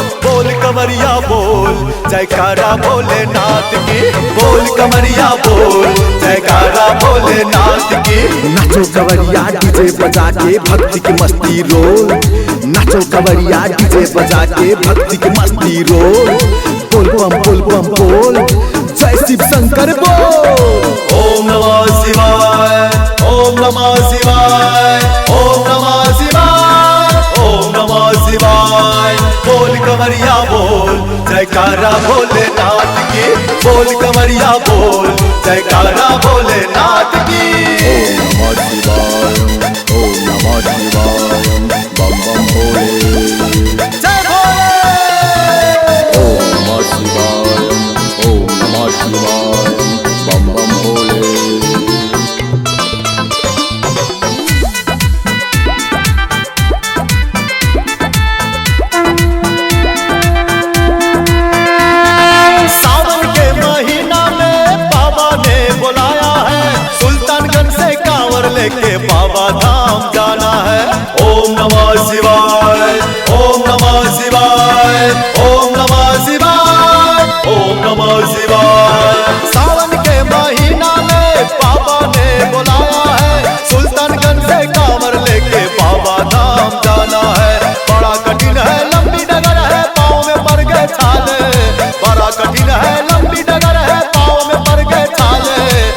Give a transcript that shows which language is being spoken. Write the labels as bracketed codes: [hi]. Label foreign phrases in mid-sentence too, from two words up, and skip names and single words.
[hi] बोल कमरिया बोल जयकारा भोलेनाथ की, बोल कमरिया बोल जयकारा भोलेनाथ की। नाचो कवरिया डीजे बजा के भक्ति की मस्ती रोल, नाचो कवरिया डीजे बजा के भक्ति की मस्ती रोल। बोल बम बोल जय शिव शंकर बोल। [sa] ओम नमः शिवाय ओम नमः शिवाय ओम नमः शिवाय ओम नमः शिवाय। [hi] बोल कमरिया बोल जयकारा भोलेनाथ की, बोल कमरिया बोल जयकारा भोलेनाथ की। [sa] ओम नमः शिवाय ओम नमः शिवाय [hi] बम बम भोले। जय भोले। [sa] ओम नमः शिवाय ओम नमः शिवाय [hi] बम बम भोले। सावन के महीना में बाबा ने बुलाया है, सुल्तानगंज से कांवर लेके बाबा धाम जाना है। [sa] ओम नमः शिवाय ओम नमः शिवाय ओम नमः शिवाय ओम नमः शिवाय। [hi] सावन के महीना में बाबा ने बुलाया है, सुल्तानगंज से कांवर लेके बाबा धाम जाना है। बड़ा कठिन है लंबी डगर है पाँव में पड़ गए छाले, बड़ा कठिन है लंबी डगर है पाँव में पड़ गए छाले।